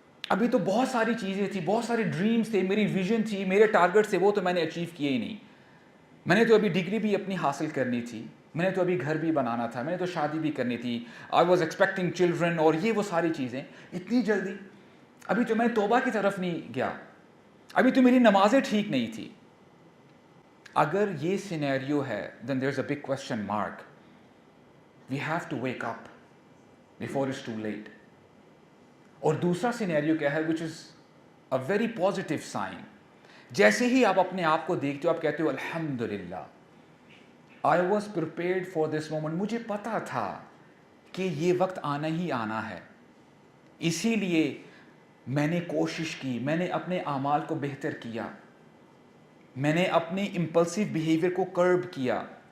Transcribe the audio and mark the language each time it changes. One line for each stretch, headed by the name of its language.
Urdu: ابھی تو بہت ساری چیزیں تھیں, بہت سارے ڈریمز تھے, میری ویژن تھی, میرے ٹارگیٹ تھے, وہ تو میں نے اچیو کیے ہی نہیں. میں نے تو ابھی ڈگری بھی اپنی حاصل کرنی تھی, میں نے تو ابھی گھر بھی بنانا تھا, میں نے تو شادی بھی کرنی تھی,
English: I was expecting children,
Urdu: اور یہ وہ ساری چیزیں. اتنی جلدی, ابھی تو میں توبہ کی طرف نہیں گیا, ابھی تو میری نمازیں ٹھیک نہیں تھی. اگر یہ سینیریو ہے
English: then there's a big question mark. We have to wake up before it's too late.
Urdu: اور دوسرا سینیریو کیا ہے
English: which is a very positive sign.
Urdu: جیسے ہی آپ اپنے آپ کو دیکھتے ہو, آپ کہتے ہو الحمدللہ
English: I was prepared for this moment.
Urdu: مجھے پتا تھا کہ یہ وقت آنا ہی آنا ہے, اسی لیے میں نے کوشش کی, میں نے اپنے اعمال کو بہتر کیا, میں نے اپنی امپلسو بیہیویئر کو کرب کیا.